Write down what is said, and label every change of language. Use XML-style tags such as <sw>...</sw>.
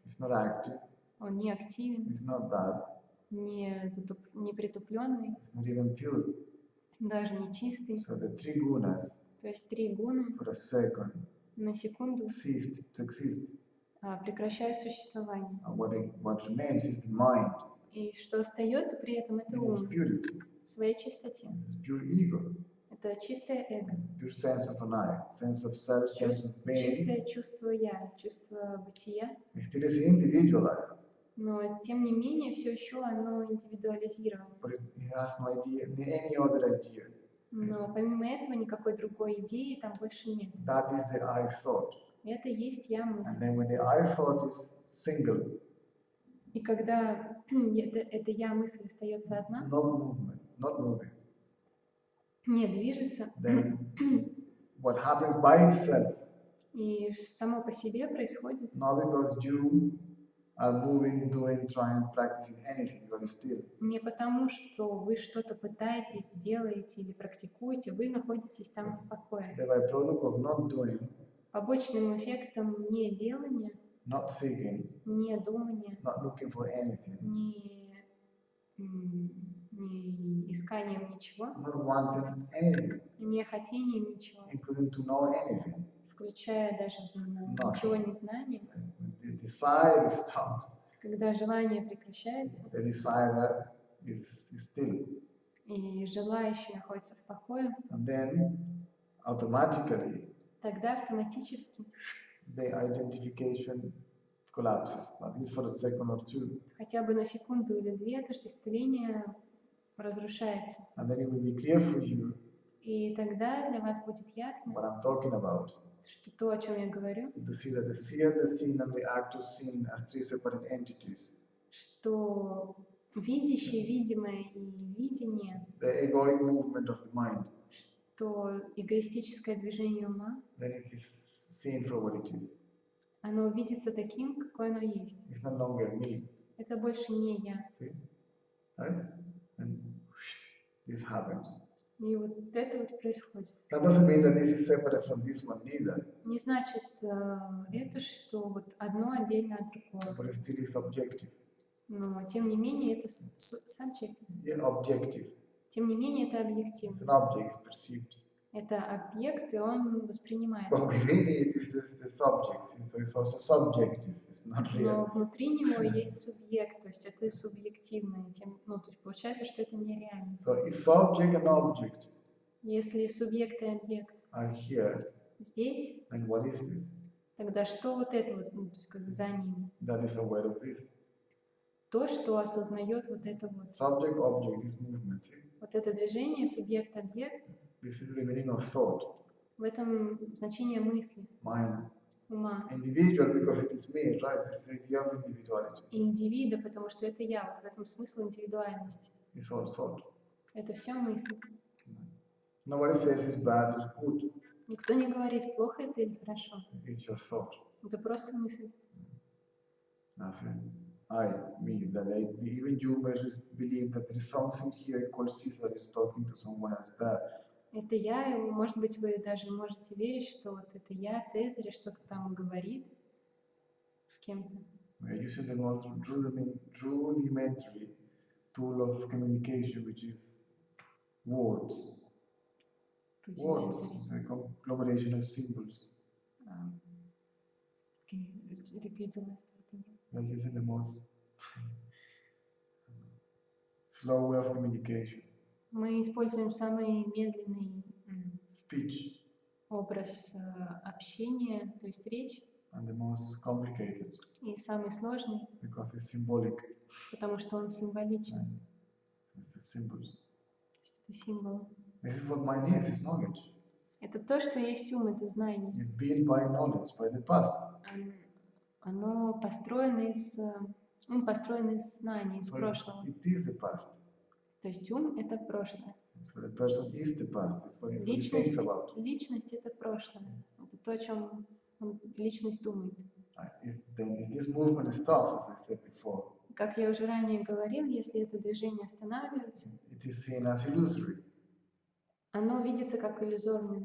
<en>It's not active,</en> <ru>Он не активен,</ru> <en>it's not dull,</en> <ru>не притупленный,</ru> <en>it's not even pure.</en> <ru>даже не чистый.</ru> <en>So the three gunas,</en> <ru>То есть 3 гуны</ru> <en>for a second,</en> <ru>на секунду</ru> <en>ceased to exist.</en> <ru>прекращают существование.</ru> <en>And what remains is the mind</en> <ru>И что остается при этом, это</ru> <en>in its</en> <ru>ум</ru> <en>purity,</en> <ru>в своей чистоте.</ru> <en>it's pure ego,</en> <ru>Это чистое эго,</ru> <en>pure sense of an I, sense of self, sense of being.</en> <ru>чистое чувство я, чувство бытия.</ru> <en>It still is individualized,</en> <ru>Но тем не менее все еще оно индивидуализировано.</ru> <en>but it has no idea, any other idea.</en> <ru>Но помимо этого никакой другой идеи там больше нет.</ru> <en>That is the I thought.</en> <ru>Это есть я</ru> <en>And</en> <ru>мысль.</ru> <en>then when the I thought is single,</en> <ru>И когда эта я мысль остается одна,</ru> <en>not moving,</en> <ru>не движется,</ru> <en>then what happens by itself,</en> <ru>и само по себе происходит,</ru> <en>not because you are moving, doing, trying, practicing anything, but still</en> <ru>Не потому, что вы что-то пытаетесь, делаете или практикуете, вы находитесь там в покое.</ru> <en>the byproduct of not doing,</en> <ru>Побочным эффектом неделания,</ru> <en>not seeking,</en> <ru>недумания,</ru> <en>not looking for anything,</en> <ru>не исканием ничего,</ru> <en>not wanting anything,</en> <ru>не хотением ничего,</ru> <en>including to know anything.</en> <ru>включая даже ничего не знание.</ru> <en>When the desire stops,</en> <ru>Когда желание прекращается,</ru> <en>the desire is still.</en> <ru>и желающий находится в покое,</ru> <en>And then automatically</en> <ru>тогда автоматически</ru> <en>the identification collapses, at least for a second or two.</en> <ru>хотя бы на секунду или две отождествление разрушается.</ru> <en>And then it will be clear for you</en> <ru>И тогда для вас будет ясно,</ru> <en>what I'm talking about.</en> <ru>что то, о чем я говорю,</ru> <en>To see that the seer, the seen, and the actor seen as three separate entities.</en> <ru>что видящее, видимое и видение,</ru> <en>The egoic movement of the mind,</en> <ru>что эгоистическое движение ума,</ru> <en>then it is seen for what it is.</en> <ru>оно видится таким, какое оно есть.</ru> <en>It's no longer me.</en> <ru>Это больше не я.</ru> <en>See? Right? And this happens.</en> <ru>И вот это вот происходит.</ru> <en>That doesn't mean that this is separate from this one neither,</en> <ru>Не значит это, что вот одно отдельно от другого.</ru> <en>but it still is objective.</en> <ru>Но тем не менее это subject.</ru> <en>Yeah, objective.</en> <ru>Тем не менее это</ru> <en>It's</en> <ru>объективно.</ru> <en>an object, it's perceived.</en> <ru>Это объект, и он воспринимается.</ru> <en>But within it is the subject. It's also subjective. It's not</en> <ru>Но</ru> <en>real.</en> <ru>внутри него есть субъект, то есть это субъективное. Ну, то есть получается, что это нереально.</ru> <en>So if subject and object</en> <ru>Если субъект и объект</ru> <en>are here,</en> <ru>здесь,</ru> <en>then what is this?</en> <ru>тогда что вот это вот, ну, то есть как бы за ними?</ru> <en>That is aware of this.</en> <ru>То, что осознает вот это вот.</ru> <en>Subject, object, this movement. See?</en> <ru>Вот это движение, субъект, объект,</ru> <en>This is the meaning of thought,</en> <ru>в этом значение мысли,</ru> <en>mind.</en> <ru>ума.</ru> <en>Individual because it is me, right? It's the idea of individuality.</en> <ru>Индивида, потому что это я, вот в этом смысл индивидуальности.</ru> <en>It's all thought.</en> <ru>Это все мысль.</ru> <en>Nobody says it's bad, it's good.</en> <ru>Никто не говорит, плохо это или хорошо.</ru> <en>It's just thought.</en> <ru>Это просто мысль.</ru> <en>Nothing. I, me, that even you may believe that there is something here called Caesar is talking to someone else there.</en> <ru>Это я, и, может быть, вы даже можете верить, что вот это я, Цезарь, что-то там говорит с кем-то.</ru> <en>We are using the most rudimentary tool of communication, which is words. Words, it's a conglomeration of symbols. Can you repeat the last part again? We are using the most slow way of communication.</en> <ru>Мы используем самый медленный</ru> <en>Speech,</en> <ru>образ общения, то есть речь,</ru> <en>and the most complicated</en> <ru>и самый сложный,</ru> <en>because it's symbolic.</en> <ru>потому что он символичен.</ru> <en>It's the symbols.</en> <ru>Это символ.</ru> <en>This is what mind is, it's knowledge.</en> <ru>Это то, что есть ум, это знание.</ru> <en>It's built by knowledge, by the past.</en> <ru>Оно построено ум построен из знаний, из</ru> <en>So</en> <ru>прошлого.</ru> <en>it is the past.</en> <ru>То есть ум — это прошлое.</ru> <en>So the person is the past. It's what he thinks about.</en> <ru>Личность — это прошлое. Это то, о чем личность думает.</ru> <en>Then if this movement stops, as I said before,</en> <ru>Как я уже ранее говорил, если это движение останавливается,</ru> <en>it is seen as illusory.</en> <ru>оно видится как иллюзорным.</ru>